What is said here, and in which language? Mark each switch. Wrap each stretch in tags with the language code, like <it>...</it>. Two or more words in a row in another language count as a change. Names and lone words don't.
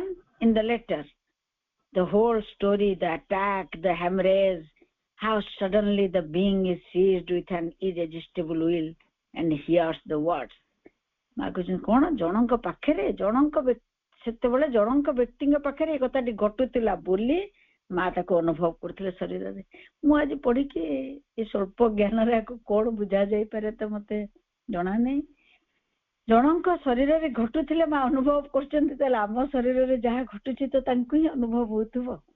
<en>In the letter, the whole story, the attack, the hemorrhage, how suddenly the being is seized with an irresistible will and hears the words.</en> <or>ମା କହୁଛନ୍ତି କଣ ଜଣଙ୍କ ପାଖରେ ସେତେବେଳେ ଜଣଙ୍କ ବ୍ୟକ୍ତିଙ୍କ ପାଖରେ ଏ କଥାଟି ଘଟୁଥିଲା ବୋଲି ମା ତାକୁ ଅନୁଭବ କରୁଥିଲେ ଶରୀରରେ. ମୁଁ ଆଜି ପଢିକି ଏ ସ୍ୱଳ୍ପ ଜ୍ଞାନରେ ଆକୁ କଣ ବୁଝା ଯାଇପାରେ ତ ମତେ ଜଣା ନାହିଁ. ଜଣଙ୍କ ଶରୀରରେ ଘଟୁଥିଲେ ମା ଅନୁଭବ କରୁଛନ୍ତି, ତାହେଲେ ଆମ ଶରୀରରେ ଯାହା ଘଟୁଛି ତ ତାଙ୍କୁ ହିଁ ଅନୁଭବ ହଉଥିବ.</or>